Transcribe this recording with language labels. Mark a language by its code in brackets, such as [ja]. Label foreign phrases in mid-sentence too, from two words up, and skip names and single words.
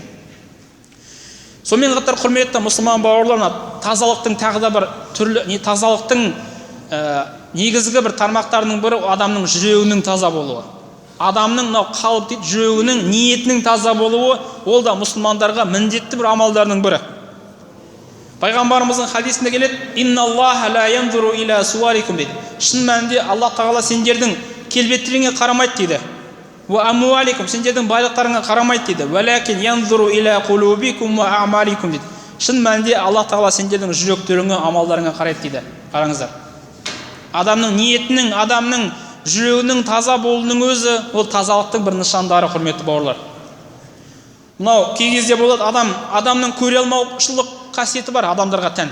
[kk] Сонымен қатар құрметті мұсылман бауырлар, тазалықтың тағы да бір түрлі, тазалықтың негізгі бір тармақтарының бірі адамның жүрегінің таза болуы. Адамның қалып дейді, жүрегінің, ниетінің таза болуы, ол да мұсылмандарға міндетті бір амалдарының бірі. Пайғамбарымыздың хадисінде келеді: [ar] "إن الله لا ينظر إلى صوركم" дейді. [kk] Шын мәнінде Аллах Тағала сендердің келбеттеріңе қарамайды дейді. [ar] "وأموالكم", [kk] сендердің байлықтарыңа қарамайды дейді. [ar] "ولكن ينظر إلى قلوبكم وأعمالكم" дейді. [kk] Шын мәнінде Аллах Тағала сендердің жүректеріңе, амалдарыңа қарайды дейді. Қараңыздар. Адамның ниетінің, адамның жүрегінің таза болуының өзі ол тазалықтың бір нышандары, құрметті бауырлар. Мынау кей кезде болады, адамның көре алмаушылық қасиеті бар, адамдарға тән.